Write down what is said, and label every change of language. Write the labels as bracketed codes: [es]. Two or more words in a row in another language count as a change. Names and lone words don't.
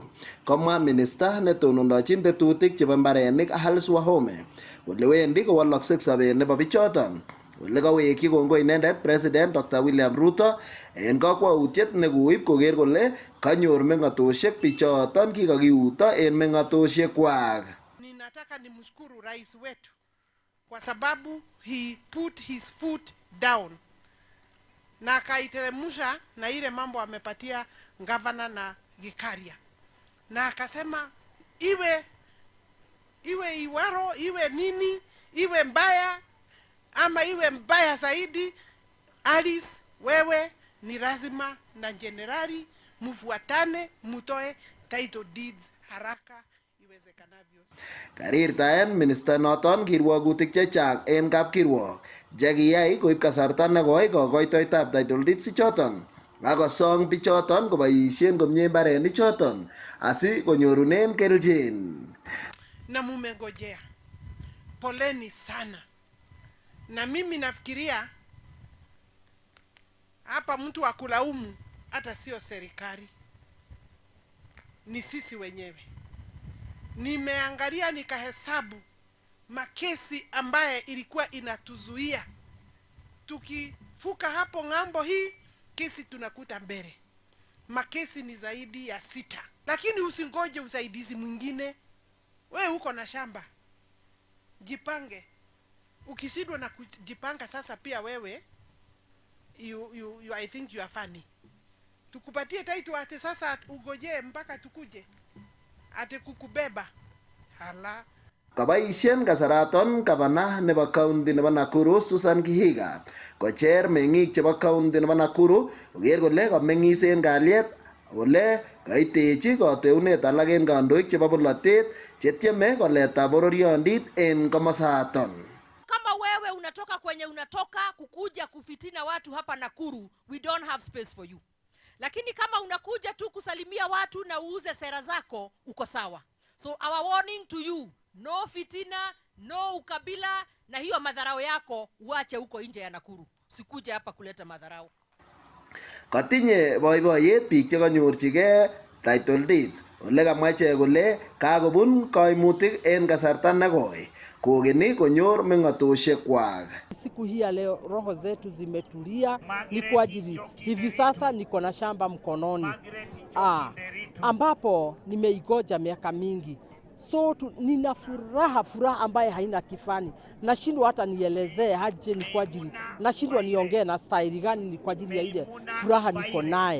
[kln] Komwa minister netonondochin tetutik chebo imbarenik Alice Wahome kole wendi kowoloksei sobet nebo bichoton. Ole kawekyi kongoi inendet President Dr. William Ruto en kakwautiet nekoib koker kole kanyor meng'atosiek bichoton kikakiuto en meng'atosiek kwak. [sw] Ninataka nimshukuru rais wetu kwa sababu [en] he put his foot down [sw] na akaiteremusha na ile mambo amepatia gavana na Gikaria, na akasema iwe Iwaro, iwe nini, iwe mbaya ama iwe mbaya zaidi, Alice wewe ni lazima na generali mufuatane mutoe [en] title deeds [sw] haraka iwezekanavyo. [kln] Karirtaen minister noton kirwogutik chechang en kapkirwok chekiyai koib kasarta nekoi kokoitoetab [en] title deeds [kln] choton. Akosong bichoton koboisien komie imbarenik choton asi konyorunen kelchin. [sw] Na mumengojea, poleni sana. Na mimi nafikiria hapa mtu wa kulaumu hata sio serikali, ni sisi wenyewe. Nimeangalia nikahesabu makesi ambaye ilikuwa inatuzuia. Tukifuka hapo ng'ambo hii, kesi tunakuta mbele. Makesi ni zaidi ya 6. Lakini usingoje usaidizi mwingine. Wewe uko na shamba, jipange. Ukishindwa na kujipanga sasa pia wewe [en] I think you are funny. [sw] Tukupatie title ate sasa ugoje mpaka tukuje ate kukubeba hala. [kln] Kabaisien kasaraton gavana nebo county nebo Nakuru Susan Kihiga kocher meng'ik chebo county nebo Nakuru koker kole kameng'is en kalyet ole kaitechi kateunet alak en kandoik chebo bolotet chetieme koleta bororiondit en komosaton. [sw] Kama wewe unatoka kwenye unatoka kukuja kufitina watu hapa Nakuru, [en] we don't have space for you. [sw] Lakini kama unakuja tu kusalimia watu na uuze sera zako, uko sawa. [en] So our warning to you, [sw] no fitina, no ukabila, na hiyo madharau yako uache huko nje ya Nakuru. Usikuje hapa kuleta madharau. [kln] Katinye boiboiyet biik chekanyorchigei [en] title deeds [kln] ole kamwa ichek kole kakobun kaimutik en kasarta nekoi kogeni konyor meng'atosiek kwak. [sw] Siku hii ya leo roho zetu zimetulia, ni kwa ajili hivi sasa niko na shamba mkononi ambapo nimeigoja miaka mingi. So nina furaha ambaye haina kifani. Nashindwa hata nielezee haje ni kwa ajili. Nashindwa niongee na style gani ni kwa ajili ya ile furaha niko naye.